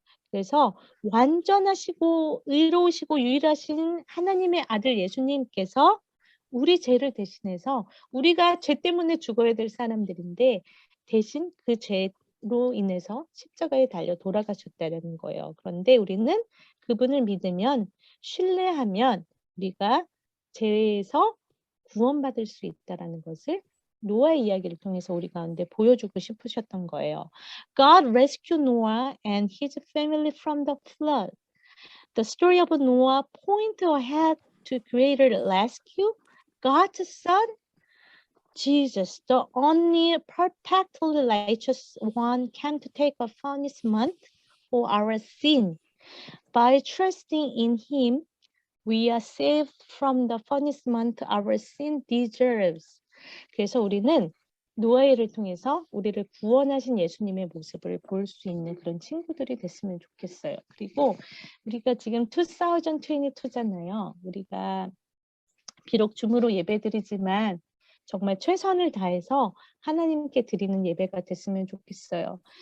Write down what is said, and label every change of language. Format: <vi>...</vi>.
<ko>그래서 완전하시고 의로우시고 유일하신 하나님의 아들 예수님께서 우리 죄를 대신해서 우리가 죄 때문에 죽어야 될 사람들인데 대신 그 죄로 인해서 십자가에 달려 돌아가셨다는 거예요. 그런데 우리는 그분을 믿으면 신뢰하면 우리가 죄에서 구원받을 수 있다는 것을 노아의 이야기를 통해서 우리 가운데 보여주고 싶으셨던 거예요.</ko> <en>God rescued Noah and his family from the flood. The story of Noah points ahead to greater rescue. God's son, Jesus, the only perfectly righteous one, came to take a punishment for our sin. By trusting in him, we are saved from the punishment our sin deserves.</en> <ko>그래서 우리는 노아를 통해서 우리를 구원하신 예수님의 모습을 볼 수 있는 그런 친구들이 됐으면 좋겠어요. 그리고 우리가 지금 2022잖아요. 우리가 비록 줌으로 예배드리지만 정말 최선을 다해서 하나님께 드리는 예배가 됐으면 좋겠어요.</ko>